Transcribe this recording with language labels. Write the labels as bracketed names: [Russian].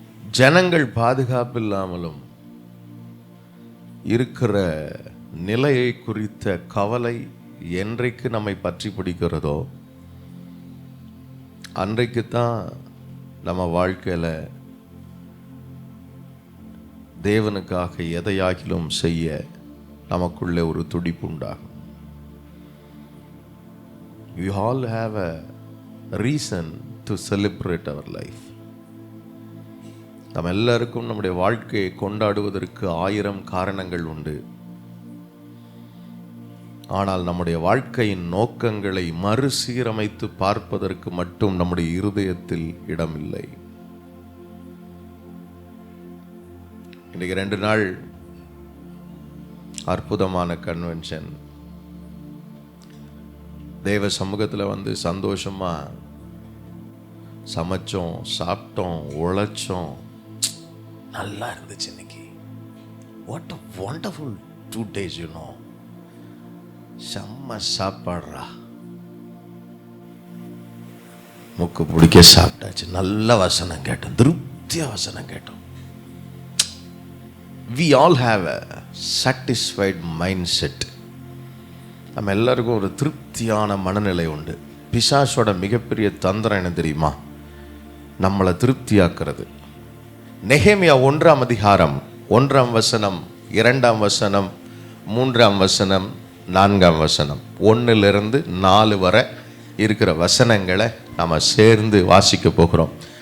[Tamil] ஜனங்கள் பாதுகாப்பில்லாமலும் இருக்கிற நிலையை குறித்த கவலை என்றைக்கு நம்மை பற்றி பிடிக்கிறதோ அன்றைக்கு தான் நம்ம வாழ்க்கையில் தேவனுக்காக எதையாகிலும் செய்ய நமக்குள்ளே ஒரு துடிப்பு உண்டாகும். [English] We all have a reason to celebrate our life. [Tamil] நம்ம எல்லாருக்கும் நம்முடைய வாழ்க்கையை கொண்டாடுவதற்கு 1000 காரணங்கள் உண்டு. ஆனால் நம்முடைய வாழ்க்கையின் நோக்கங்களை மறுசீரமைத்து பார்ப்பதற்கு மட்டும் நம்முடைய இருதயத்தில் இடமில்லை. இன்றைக்கு 2 நாள் அற்புதமான கன்வென்ஷன். தேவ சமூகத்தில் வந்து சந்தோஷமா சமைச்சோம், சாப்பிட்டோம், உழைச்சோம், நல்லா இருந்துச்சு. இன்னைக்கு [English] What a wonderful 2 days, you know. [Tamil] செம்ம சாப்பாடுறா, முக்கு பிடிக்க சாப்பிட்டாச்சு, நல்ல வசனம் கேட்டோம், திருப்தியா வசனம் கேட்டோம். [English] We all have a satisfied mindset. [Tamil] நம்ம எல்லாருக்கும் ஒரு திருப்தியான மனநிலை உண்டு. பிசாசோட மிகப்பெரிய தந்திரம் என்ன தெரியுமா? நம்மளை திருப்தியாக்குறது. நெகேமியா 1ஆம் அதிகாரம் 1ஆம் வசனம், 2ஆம் வசனம், 3ஆம் வசனம், 4ஆம் வசனம், 1லிருந்து 4 வரை இருக்கிற வசனங்களை நாம் சேர்ந்து வாசிக்க போகிறோம்.